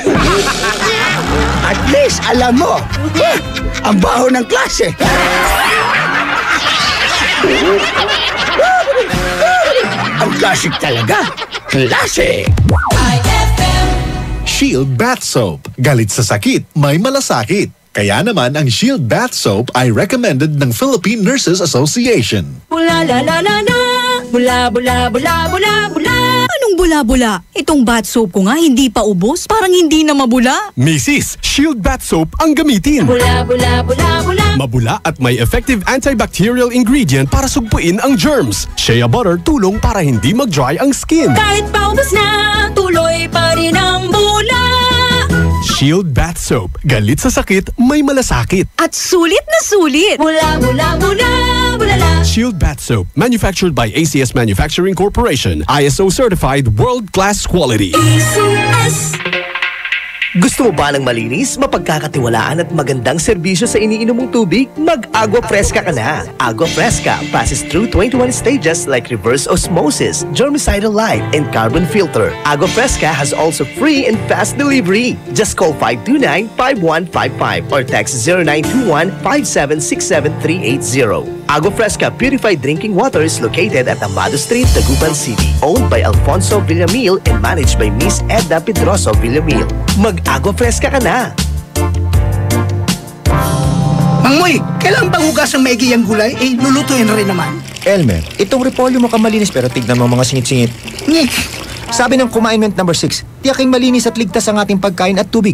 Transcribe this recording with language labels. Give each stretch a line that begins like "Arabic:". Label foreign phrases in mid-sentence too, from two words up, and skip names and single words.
English: At least,
Filipino: alam mo, ang baho ng klase. Classic talaga. Classic! Shield Bath Soap. Galit sa sakit, may malasakit. Kaya naman ang Shield Bath Soap ay recommended ng Philippine Nurses Association. Bula la la la la, bula bula bula bula bula. Anong bula-bula? Itong bath soap ko nga hindi pa ubos, parang hindi na mabula. Mrs. Shield Bath Soap ang gamitin. Bula bula bula bula. Mabula at may
English: effective antibacterial ingredient
Filipino: para sugpuin ang germs. Shea butter tulong para hindi mag-dry ang skin. Kahit pa ubos na, tuloy pa rin ang bula. Shield Bath Soap. Galit sa sakit, may malasakit. At sulit na sulit. Bula bula bula bula la. Shield Bath Soap.
English: Manufactured by ACS Manufacturing Corporation. ISO certified world-class quality. ACS.
Filipino: Gusto mo ba ng malinis, mapagkakatiwalaan at magandang serbisyo sa iniinom mong tubig? Mag-Agua Fresca ka na.
English: Agua Fresca passes through 21 stages like reverse osmosis, germicidal light, and carbon filter. Agua Fresca has also free and fast delivery. Just call 529-5155 or text 0921-5767380. Agua Fresca Purified Drinking Water is located at Amado Street, Dagupan City. Owned by Alfonso Villamil and managed by Miss Edna Pedroso Villamil.
Filipino: Mag-Agua Fresca ka na! Mangmoy, kailan bang hugas ang maigi ang gulay? Eh, lulutuin rin naman. Elmer, itong repolyo mo malinis pero tignan mo mga singit-singit. Sabi ng
English: Commandment number 6,
Filipino: tiyaking malinis at ligtas ang ating pagkain at tubig.